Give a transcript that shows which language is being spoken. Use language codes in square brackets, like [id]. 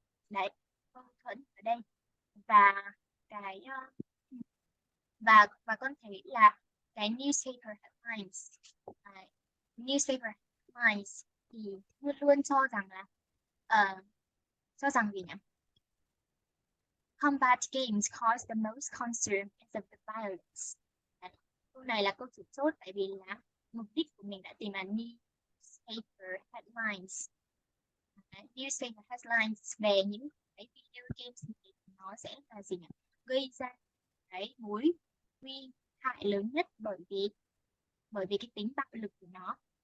[vi] Đấy, mâu thuẫn ở đây. Và cái và con thấy là cái newspaper headlines, newspaper headlines thì luôn luôn cho rằng là cho rằng gì nhỉ? [en] Combat games cause the most concern because of the violence. [vi] Đấy, câu này là câu chủ chốt tại vì là mục đích của mình đã tìm là newspaper headlines. Đấy, newspaper headlines về những cái video games này nó sẽ là gì nhỉ? Gây ra cái mối nguy hại lớn nhất bởi vì cái tính bạo lực của nó.